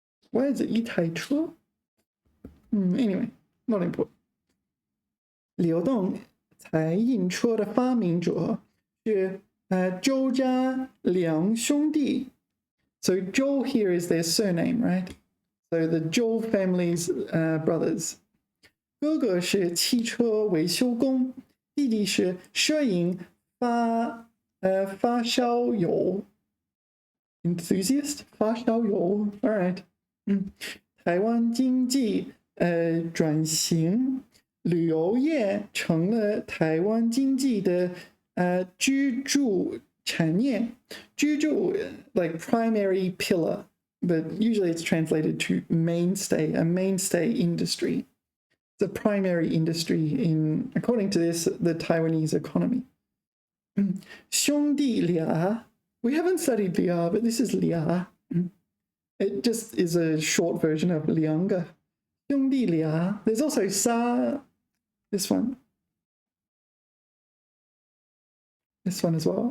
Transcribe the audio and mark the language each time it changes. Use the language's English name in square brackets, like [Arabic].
[English] Why is it 一台车？Anyway, not important. [Chinese] 流动财印车的发明者是周家良兄弟。 [English] So Zhou here is their surname, right? So the Zhou family's brothers. [Chinese] 哥哥是汽车维修工，弟弟是摄影发烧友 enthusiast 发烧友 all right 台湾经济转型，旅游业成了台湾经济的支柱产业，支柱 [English] like primary pillar, but usually it's translated to mainstay, a mainstay industry. It's a primary industry in, according to this, the Taiwanese economy. [Chinese] 兄弟俩 [English] we haven't studied 俩 but this is 俩 it just is a short version of 两个兄弟俩 there's also 仨 this one as well.